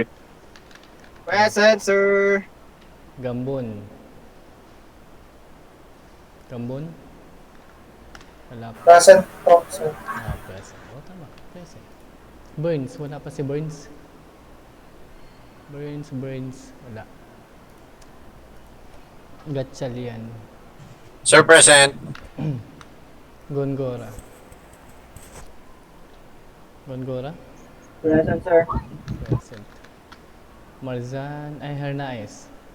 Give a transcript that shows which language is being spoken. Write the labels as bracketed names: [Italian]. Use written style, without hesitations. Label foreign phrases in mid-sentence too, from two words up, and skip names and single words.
[English] Present, sir. Gambon. Gambon? [Filipino] Wala pa. [English] Present po, sir. Present. Tama. Present. Burns. [Filipino] Wala pa si Burns. Burns. Wala. Gatchalian. [English] Sir, present. Gongora. Gongora? Present, sir. Present. Marzan. Hernais.